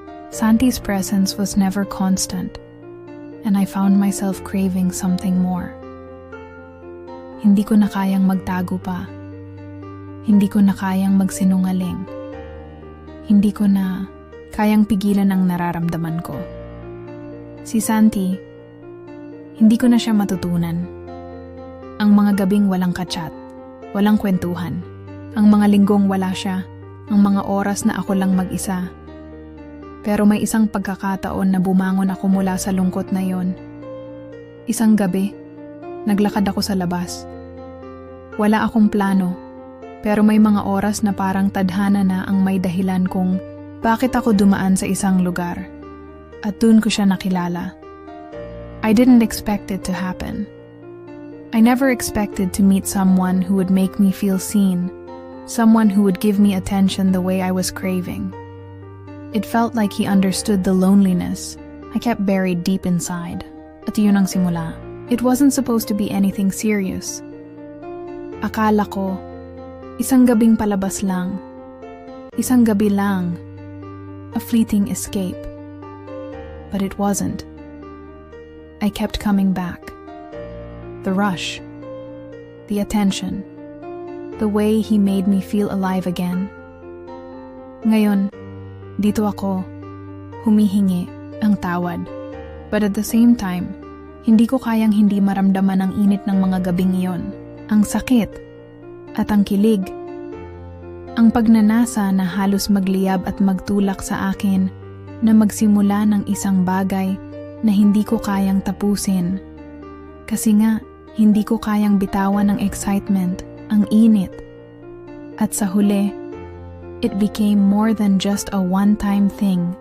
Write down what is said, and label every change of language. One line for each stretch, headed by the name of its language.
English: Santi's presence was never constant, and I found myself craving something more.
Filipino: Hindi ko na kayang magtago pa. Hindi ko na kayang magsinungaling. Hindi ko na kayang pigilan ang nararamdaman ko. Si Santi, hindi ko na siya matutunan. Ang mga gabing walang kachat, walang kwentuhan. Ang mga linggong wala siya, ang mga oras na ako lang mag-isa. Pero may isang pagkakataon na bumangon ako mula sa lungkot na yon. Isang gabi, naglakad ako sa labas. Wala akong plano, pero may mga oras na parang tadhana na ang may dahilan kung bakit ako dumaan sa isang lugar. At dun ko siya nakilala.
English: I didn't expect it to happen. I never expected to meet someone who would make me feel seen, someone who would give me attention the way I was craving. It felt like he understood the loneliness I kept buried deep inside.
Filipino: At yun ang simula.
English: It wasn't supposed to be anything serious.
Filipino: Akala ko, isang gabing palabas lang. Isang gabi lang.
English: A fleeting escape. But it wasn't. I kept coming back. The rush, the attention, the way he made me feel alive again.
Filipino: Ngayon, dito ako, humihingi ang tawad.
English: But at the same time,
Filipino: hindi ko kayang hindi maramdaman ang init ng mga gabing iyon, ang sakit, at ang kilig. Ang pagnanasa na halos magliyab at magtulak sa akin na magsimula ng isang bagay na hindi ko kayang tapusin. Kasi nga, hindi ko kayang bitawan ng excitement, ang init. At sa huli,
English: it became more than just a one-time thing.